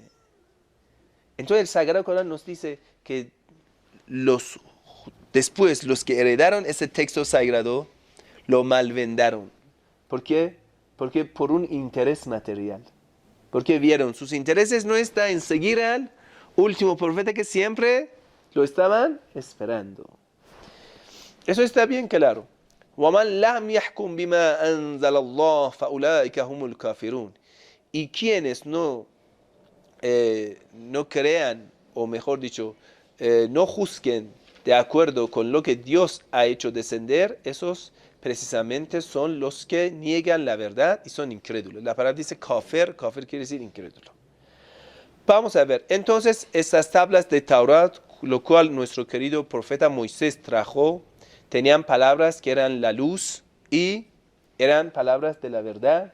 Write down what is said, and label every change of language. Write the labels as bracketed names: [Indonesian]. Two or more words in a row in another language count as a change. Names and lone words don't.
[Spanish] Entonces el Sagrado Corán nos dice que después los que heredaron ese texto sagrado lo malvendaron. ¿Por qué? Porque por un interés material. Porque vieron, sus intereses no están en seguir al último profeta que siempre lo estaban esperando. Eso está bien claro. [Arabic] وَمَنْ لَمْ يَحْكُمْ بِمَا أَنزَلَ اللَّهُ فَأُولَٰئِكَ هُمُ الْكَافِرُونَ. [Spanish] Y quienes no crean, o mejor dicho, no juzguen de acuerdo con lo que Dios ha hecho descender, esos precisamente son los que niegan la verdad y son incrédulos. La palabra dice kafir, kafir quiere decir incrédulo. Vamos a ver, entonces estas tablas de Taurat, lo cual nuestro querido profeta Moisés trajo, tenían palabras que eran la luz y eran palabras de la verdad.